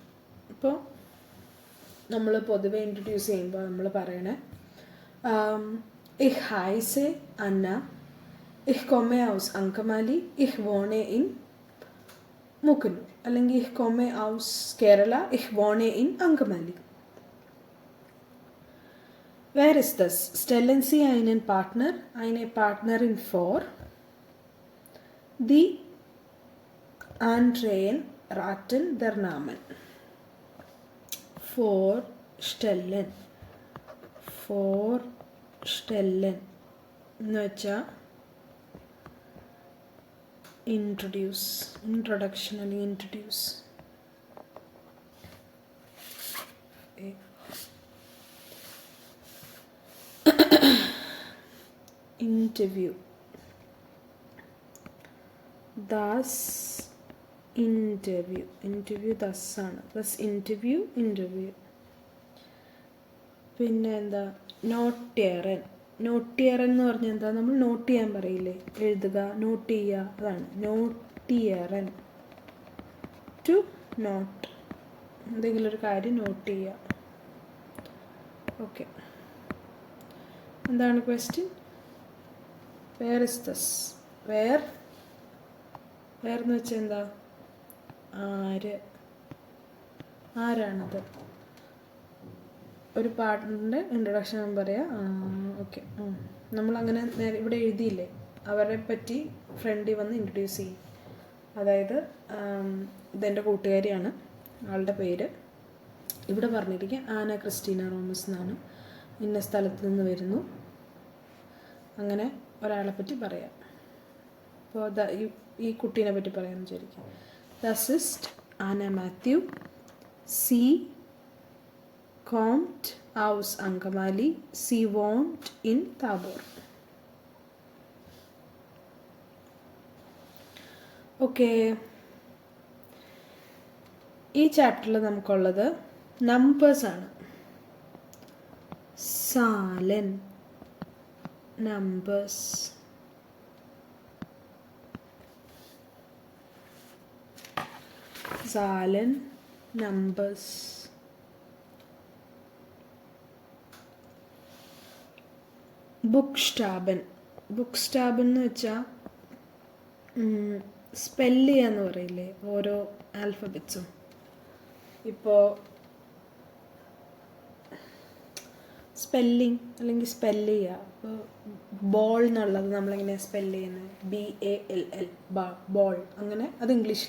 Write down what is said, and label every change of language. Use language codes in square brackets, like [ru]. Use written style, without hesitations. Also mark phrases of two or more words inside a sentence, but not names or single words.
[ml] ഇപ്പോൾ നമ്മൾ പൊതുവെ ഇൻട്രൊഡ്യൂസ് ചെയ്യുമ്പോൾ നമ്മൾ പറയണേ [de] Ich heiße Anna, ich komme aus Angamali, ich wohne in Mukkannur, [ml] അല്ലെങ്കിൽ [de] Ich komme aus Kerala, ich wohne in Angamali. Wer ist das? Stellen Sie einen Partner, eine Partnerin vor. Die anderen raten der Namen. [ml] Vorstellen എന്ന് വെച്ചാൽ ഇൻട്രൊഡക്ഷൻ അല്ലെങ്കിൽ ഇൻട്രൊഡ്യൂസ്. [de] Interview. Das interview. Interview das ആണ്. Das interview. [ml] പിന്നെ എന്താ? നോട്ടിയറൻ. നോട്ടിയറൻ എന്ന് പറഞ്ഞാൽ എന്താ? നമ്മൾ നോട്ട് ചെയ്യാൻ പറയില്ലേ, എഴുതുക, നോട്ട് ചെയ്യുക, അതാണ് നോട്ടിയറൻ. [en] to note, [ml] എന്തെങ്കിലും ഒരു കാര്യം നോട്ട് ചെയ്യുക. ഓക്കെ, എന്താണ് ക്വസ്റ്റ്യൻ? [de] Wer ist das? [ml] വേർ എന്ന് വെച്ചാൽ എന്താ? ആരാണത്? ഒരു പാർട്ട്ണറിൻ്റെ ഇൻട്രൊഡക്ഷൻ പറയാം. ഓക്കെ, നമ്മളങ്ങനെ ഇവിടെ എഴുതിയില്ലേ, അവരെ പറ്റി ഫ്രണ്ടിൽ വന്ന് ഇൻട്രൊഡ്യൂസ് ചെയ്യും. അതായത് ഇതെൻ്റെ കൂട്ടുകാരിയാണ്, ആളുടെ പേര് ഇവിടെ പറഞ്ഞിരിക്കുക ആന ക്രിസ്റ്റീന റോമസ് എന്നാണ്, ഇന്ന സ്ഥലത്ത് നിന്ന് വരുന്നു, അങ്ങനെ ഒരാളെ പറ്റി പറയാം. അപ്പോൾ ഈ കുട്ടീനെ പറ്റി പറയാമെന്ന് വിചാരിക്കും. [de] Das ist Anna Matthew. Sie kommt aus Angamali. Sie wohnt in Tabor. [ml] ഓക്കെ, ഈ ചാപ്റ്ററിൽ നമുക്കുള്ളത് നമ്പേഴ്സാണ്. [de] Zahlen, numbers. Zahlen, numbers. Buchstaben. [ml] Buchstaben എന്ന് വെച്ചാൽ സ്പെല്ല് ചെയ്യാന്ന് പറയില്ലേ, ഓരോ ആൽഫബറ്റ്സും. ഇപ്പോൾ സ്പെല്ലിങ് അല്ലെങ്കിൽ സ്പെല്ല് ചെയ്യുക. ഇപ്പോൾ ബോൾ എന്നുള്ളത് നമ്മളിങ്ങനെ സ്പെല്ല് ചെയ്യുന്നത് BALL, ബോൾ, അങ്ങനെ അത് ഇംഗ്ലീഷിൽ.